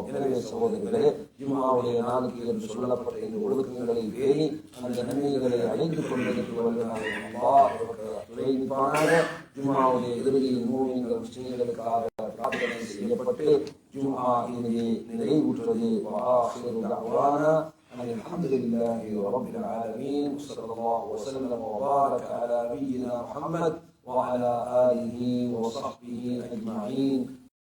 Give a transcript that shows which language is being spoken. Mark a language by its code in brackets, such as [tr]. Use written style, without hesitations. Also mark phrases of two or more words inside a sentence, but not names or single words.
[ta] எனவே சகோதரர்களே, ஜும்ஆவுடைய நாளுக்கு என்று சொல்லப்பட்ட இந்த ஒழுக்கங்களை பேணி அந்த நன்மைகளை அடைந்து கொள்வதற்கு ஜும்ஆவுடைய இறுதியில் மூமின்கள் முஸ்லிம்களுக்காக பிரார்த்தனை செய்யப்பட்டு ஜும்ஆ இங்கே நிறைவுற்றது. [ar] الحمد لله رب العالمين، صلى الله وسلم وبارك على نبينا محمد وعلى آله وصحبه أجمعين.